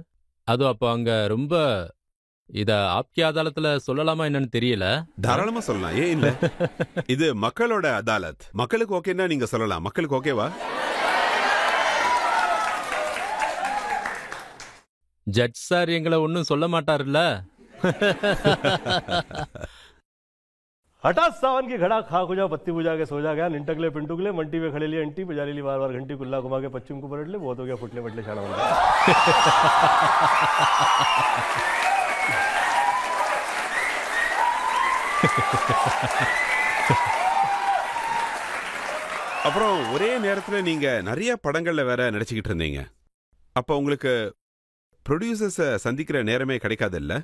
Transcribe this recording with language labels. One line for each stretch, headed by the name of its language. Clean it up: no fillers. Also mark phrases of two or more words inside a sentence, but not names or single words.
Tamil: அதுவும் அப்போ அங்க ரொம்ப இத ஆப்கி அதாலத்துல சொல்லலாமா என்னன்னு தெரியல. தாராளமா சொல்லலாம், ஏன் இல்ல. இது மக்களோட அதாலத். மக்களுக்கு ஓகேன்னா நீங்க சொல்லலாம். மக்களுக்கு ஓகேவா? ஜட்ஜ் சார் எங்களை ஒன்னும் சொல்ல மாட்டாருல்ல.
Hindi: हटा सावन की घड़ा खाक हो जा, पत्ती बुझा के सो जा गया, निंटकले पिंटुकले मंटी में खड़े लिए अंटी बजा ली बार बार घंटी, कुल्ला घुमा के पश्चिम को पलट ले, बहुत हो गया फुटले फटले छाड़ा बन गया.
Tamil: அப்புறம் ஒரே நேரத்துல நீங்க நிறைய படங்கள்ல வேற நடிச்சுக்கிட்டு இருந்தீங்க. அப்ப உங்களுக்கு ப்ரொடியூசர்ஸ சந்திக்கிற நேரமே கிடைக்காது இல்ல?